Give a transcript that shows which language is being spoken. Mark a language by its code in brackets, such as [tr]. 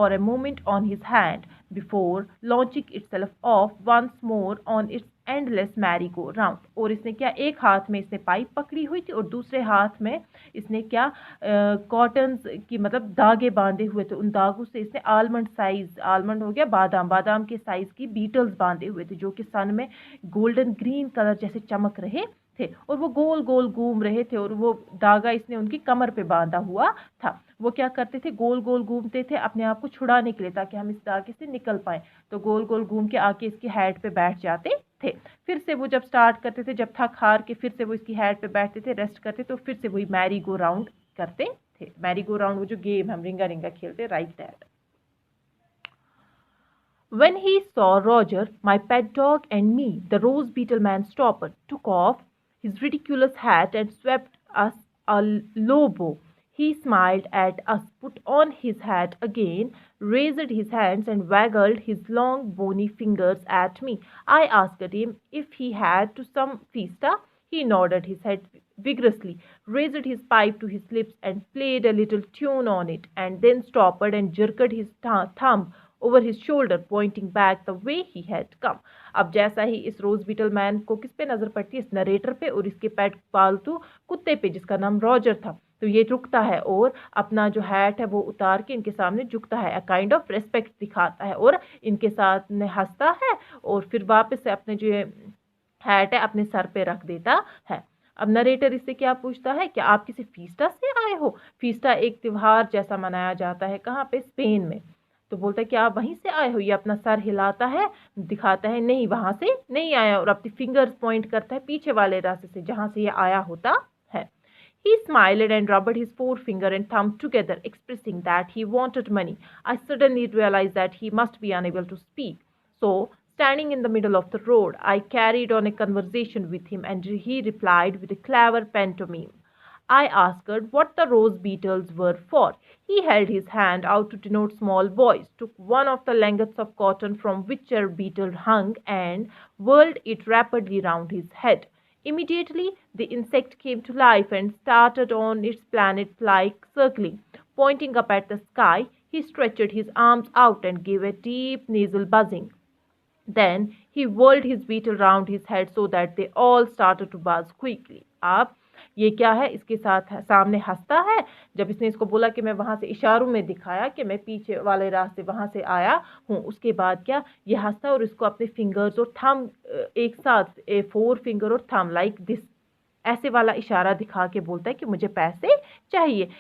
[en] for a moment on his hand before launching itself off once more on its endless merry-go-round. [hi] और इसने क्या, एक हाथ में इसने पाइप पकड़ी हुई थी और दूसरे हाथ में इसने क्या, कॉटन की मतलब धागे बांधे हुए थे। उन धागों से इसने आलमंड साइज, आलमंड हो गया बादाम, बादाम के साइज की बीटल्स बांधे हुए थे जो कि सन में गोल्डन ग्रीन कलर जैसे चमक रहे थे और वो गोल गोल घूम रहे थे और वो धागा इसने उनकी कमर पे बांधा हुआ था। वो क्या करते थे, गोल गोल घूमते थे अपने आप को छुड़ाने के लिए ताकि हम इस धागे से निकल पाए। तो गोल गोल घूम के आके इसकी हेड पे बैठ जाते थे। फिर से वो जब स्टार्ट करते थे, जब थक हार के फिर से वो इसकी हेड पे बैठते थे, रेस्ट करते तो फिर से वही मैरी गो राउंड करते थे। मैरी गो राउंड वो जो गेम हम रिंगा रिंगा खेलते, [en] Right that. When he saw Roger, my pet dog, and me, the rose beetle man stopped, took off his ridiculous hat, and swept us a low bow. He smiled at us, put on his hat again, raised his hands, and waggled his long bony fingers at me. I asked him if he had to some fiesta. He nodded his head vigorously, raised his pipe to his lips, and played a little tune on it, and then stopped and jerked his thumb over his shoulder, pointing back the way he had come. [hi] अब जैसा ही इस रोज beetle man को किस पे नजर पड़ती है, इस नरेटर पे और इसके पेट पालतू कुत्ते पे जिसका नाम रॉजर था। तो ये रुकता है और अपना जो हैट है वो उतार के इनके सामने झुकता है, [en] a kind of respect [hi] दिखाता है और इनके साथ में हंसता है और फिर वापस से अपने जो हैट है अपने सर पे रख देता है। अब नरेटर इससे क्या पूछता है कि आप किसी फीस्टा से आए हो। फीस्टा एक त्योहार जैसा मनाया जाता है, कहाँ पे, स्पेन में। तो बोलता है कि आप वहीं से आए हो। ये अपना सर हिलाता है, दिखाता है नहीं वहां से नहीं आया और अपनी फिंगर्स पॉइंट करता है पीछे वाले रास्ते से जहां से ये आया होता है। [en] He smiled and rubbed his forefinger and thumb together, expressing that he wanted money. I suddenly realized that he must be unable to speak. So, standing in the middle of the road, I carried on a conversation with him and he replied with a clever pantomime. I asked what the rose beetles were for. He held his hand out to denote small boys, took one of the lengths of cotton from which a beetle hung, and whirled it rapidly round his head. Immediately, the insect came to life and started on its planet-like circling. Pointing up at the sky, he stretched his arms out and gave a deep nasal buzzing. Then he whirled his beetle round his head so that they all started to buzz quickly. [hi] अब ये क्या है, इसके साथ सामने हंसता है। जब इसने इसको बोला कि मैं वहां से इशारों में दिखाया कि मैं पीछे वाले रास्ते वहां से आया हूँ, उसके बाद क्या ये हंसता है और इसको अपने फिंगर्स और थंब एक साथ, फोर फिंगर और थंब [en] like this, [hi] ऐसे वाला इशारा दिखा के बोलता है कि मुझे पैसे चाहिए।